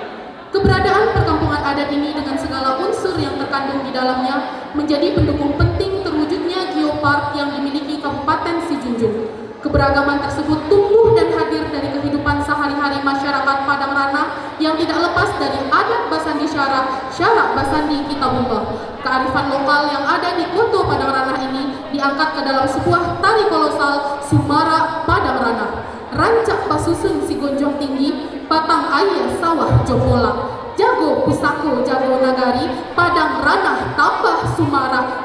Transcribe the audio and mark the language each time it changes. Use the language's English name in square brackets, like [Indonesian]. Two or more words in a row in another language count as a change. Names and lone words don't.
[Indonesian] Keberadaan perkampungan adat ini dengan segala unsur yang terkandung di dalamnya menjadi pendukung penting terwujudnya geopark yang dimiliki Kabupaten Sijunjung. Keberagaman tersebut tumbuh dan hadir dari kehidupan sehari-hari masyarakat Padang Ranah yang tidak lepas dari adat Basandi Syarak Basandi Kitabumba. Kearifan lokal yang ada di Koto Padang Ranah ini diangkat ke dalam sebuah tari kolosal Sumara Padang Ranah. [Minangkabau] Rancak pasusun si gonjong tinggi, batang ayah sawah jombola, jago pusako jago nagari, Padang Ranah tambah Sumara.